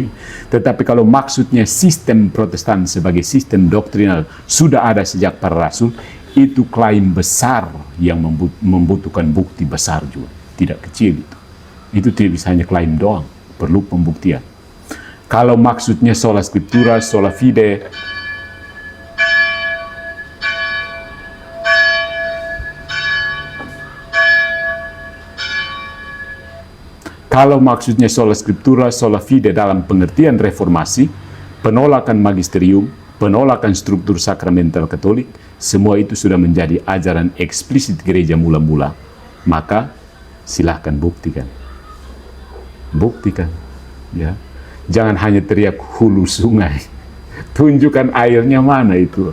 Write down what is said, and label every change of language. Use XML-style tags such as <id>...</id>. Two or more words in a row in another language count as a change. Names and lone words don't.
<id>Tetapi kalau maksudnya sistem Protestan sebagai sistem doktrinal sudah ada sejak para rasul, itu klaim besar yang membutuhkan bukti besar juga, tidak kecil itu. Itu tidak bisa hanya klaim doang, perlu pembuktian. Kalau maksudnya</id> <la>sola scriptura, sola fide, sola fide</la> <id>dalam pengertian reformasi, penolakan magisterium, penolakan struktur sakramental Katolik, semua itu sudah menjadi ajaran eksplisit gereja mula-mula, maka silahkan buktikan. Ya. Jangan hanya teriak hulu sungai. Tunjukkan airnya mana itu.</id>